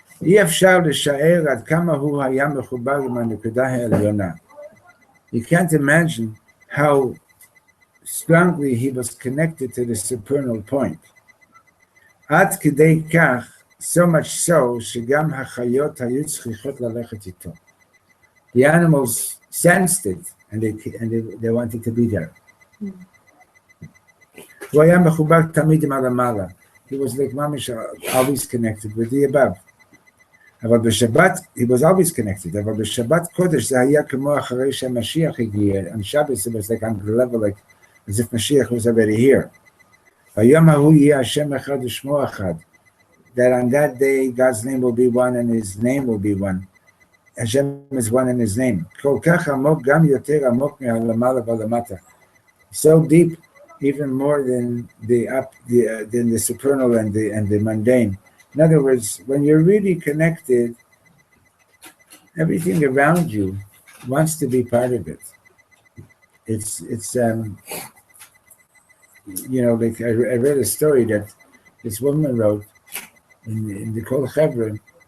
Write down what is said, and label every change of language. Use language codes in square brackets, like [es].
[he] אי אפשר לשער עד כמה הוא היה מחובר עם הנקודה העליונה. [en] You can't imagine how strongly he was connected to the supernal point. [he] עד כדי כך, [en] so much so, [he] שגם החיות היו צריכות ללכת איתו. [en] The animals sensed it, and they wanted to be there. [he] הוא היה מחובר תמיד עם הלמעלה. [en] He was like mamish, always connected with the above. [he] אבל בשבת, [en] he was always connected, [he] אבל בשבת קודש זה היה כמו אחרי שהמשיח הגיע. [en] On Shabbos it was like on the level, like as if Mashiach was already here. [he] היום ההוא יהיה השם אחד ושמו אחד. [en] That on that day God's name will be one and his name will be one. Hashem is one in his name. [he] כל כך עמוק, גם יותר עמוק מהלמעלה ולמטה. [en] So deep, even more than the supernal and the mundane. In other words, when you're really connected, everything around you wants to be part of it. It's like I read a story that this woman wrote in the Kol Chevron.